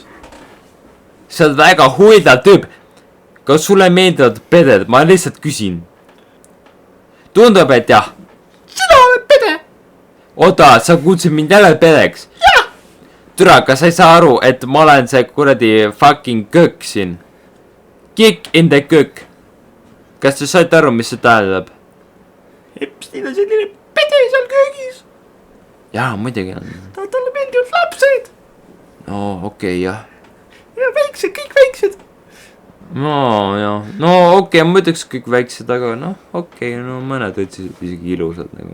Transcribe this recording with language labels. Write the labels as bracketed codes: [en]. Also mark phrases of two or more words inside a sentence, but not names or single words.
[et] sa oled väga huvitav tüüp. kas sulle meeldivad peded? ma lihtsalt küsin. tundub, et jah. sina oled pede. oota, sa kutsusid mind jälle pedeks? jah. türa, kas sa ei saa aru, et ma olen see kuradi fucking köök siin? [en] Kick in the cook. [et] Kas te saite aru, mis see tähendab? Epstein on selline pede seal köögis. Jaa, muidugi on. Talle meeldivad lapsed. No okei, jah. Ja väiksed, kõik väiksed. No jah, no okei, ma ütleks kõik väiksed, aga noh, okei, no mõned võtsid isegi ilusad nagu.